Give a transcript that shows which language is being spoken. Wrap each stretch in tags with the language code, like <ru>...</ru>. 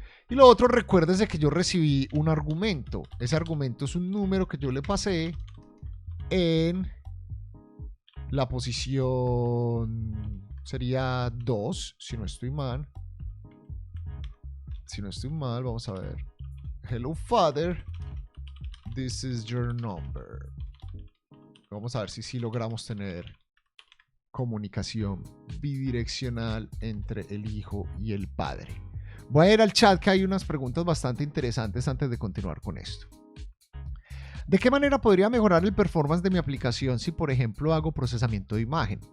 <es>Y lo otro, recuérdese que yo recibí un argumento. Ese argumento es un número que yo le pasé en la posición, sería 2, si no estoy mal. Si no estoy mal, vamos a ver.</es> <en>Hello father, this is your number.</en> <es>Vamos a ver si logramos tener comunicación bidireccional entre el hijo y el padre. Voy a ir al chat, que hay unas preguntas bastante interesantes antes de continuar con esto. ¿De qué manera podría mejorar el performance de mi aplicación si, por ejemplo, hago procesamiento de imagen?</es>